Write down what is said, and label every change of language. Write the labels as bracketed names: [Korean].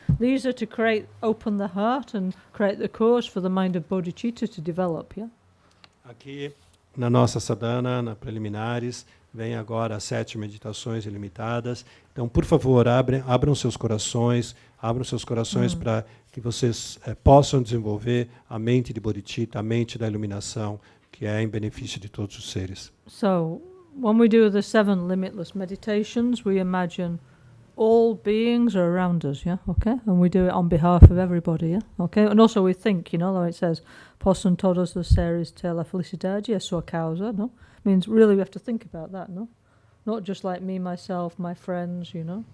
[English] These are to open the heart and create the cause for the mind of bodhicitta to develop, yeah? [Portuguese] Aqui na nossa sadhana, na preliminares, vem agora as 7 meditações ilimitadas. Então, por favor, abram seus corações para que vocês possam desenvolver a mente de bodhicitta, a mente da iluminação, que é em benefício de todos os seres. [English] So, when we do the 7 limitless meditations, we imagine all beings are around us, yeah, okay? And we do it on behalf of everybody, yeah, okay? And also we think, you know, like it says, [Portuguese] possam todos os seres ter a felicidade e a sua causa, [English] no? Means really we have to think about that, no? Not just like me, myself, my friends, you know?